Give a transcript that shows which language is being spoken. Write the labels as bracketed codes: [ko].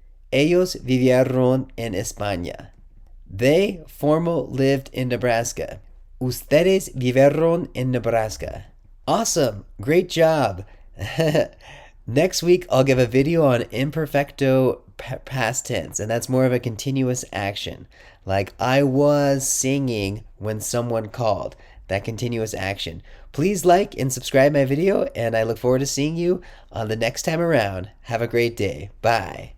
[es] Ellos vivieron en España. [en] They formal lived in Nebraska. [es] Ustedes vivieron en Nebraska. [en] Awesome. Great job. Next week, I'll give a video on imperfecto past tense, and that's more of a continuous action. Like, I was singing when someone called. That continuous action. Please like and subscribe my video, and I look forward to seeing you on the next time around. Have a great day. Bye.